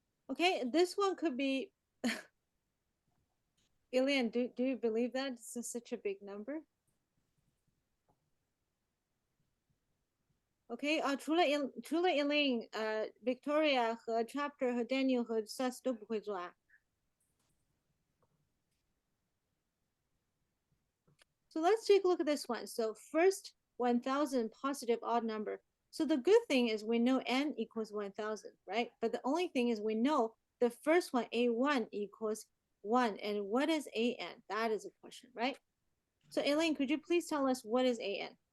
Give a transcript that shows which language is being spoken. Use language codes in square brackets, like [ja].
[en] Okay, this one could be Ilian, do you believe that this is such a big number? [zh] OK 啊，除了 Elaine，Victoria 和 Chapter 和 Daniel 和 Seth 都不会做啊。 [en] So let's take a look at this one. So first 1,000 positive odd number. So the good thing is we know n equals 1,000, right? But the only thing is we know the first one, a1 equals 1. And what is an? That is a question, right? So Elaine, could you please tell us what is an?